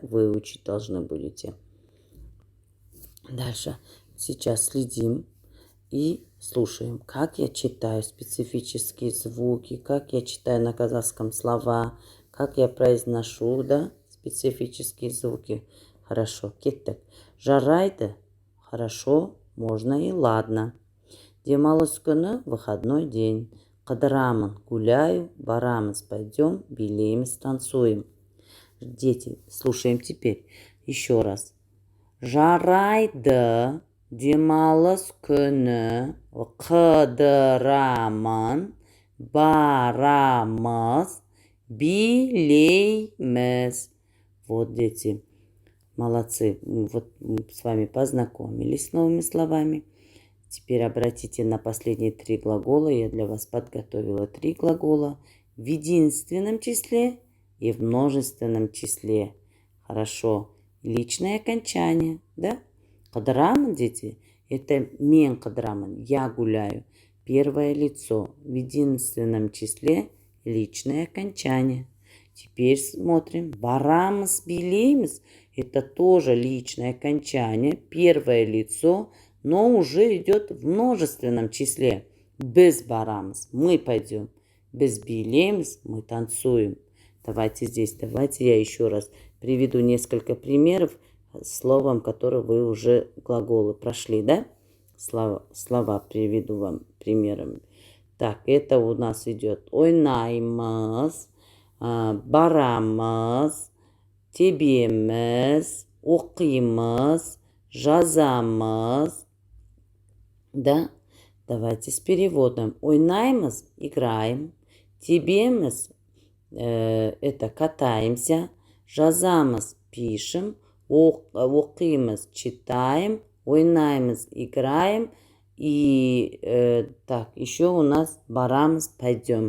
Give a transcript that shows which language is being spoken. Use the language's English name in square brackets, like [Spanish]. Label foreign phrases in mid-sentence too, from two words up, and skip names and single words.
[Russian] Выучить должны будете. Дальше. Сейчас следим и слушаем, как я читаю специфические звуки, как я читаю на казахском слова, как я произношу, да, специфические звуки. Хорошо, [Kazakh] кеттік. Жарайды, [Russian] хорошо, можно и ладно. [Kazakh] Демалыс күні, [Russian] выходной день. Қыдырамын, гуляю, барамыз, пойдем, билейміз, танцуем. Дети, слушаем теперь еще раз. [Kazakh] Жарайды, демалыс күні, қыдырамын, барамыз, билейміз. [Russian] Вот, дети, молодцы. Вот мы с вами познакомились с новыми словами. Теперь обратите на последние 3 глагола. Я для вас подготовила 3 глагола в единственном числе и в множественном числе. Хорошо. Личное окончание, да? [Kazakh] Қыдырамын, [Russian] дети, это [Kazakh] мен қыдырамын, [Russian] я гуляю. Первое лицо. В единственном числе личное окончание. Теперь смотрим. [Kazakh] Барамыз, билейміз. [Russian] Это тоже личное окончание. Первое лицо, но уже идет в множественном числе. [Kazakh] Біз барамыз, [Russian] мы пойдем. [Kazakh] Біз билейміз, [Russian] мы танцуем. Давайте я еще раз приведу несколько примеров с словом, которые вы уже глаголы прошли, да? Слова приведу вам примерами. Так, это у нас идет [Kazakh] ойнаймыз, барамыз, тебеміз, оқимыз, жазамыз. [Russian] Да? Давайте с переводом. Ойнаймыз, играем. Тебеміз, это катаемся. Жазамыз, пишем. Оқимыз, читаем. Ойнаймыз, играем. И так, еще у нас барамыз, пойдем.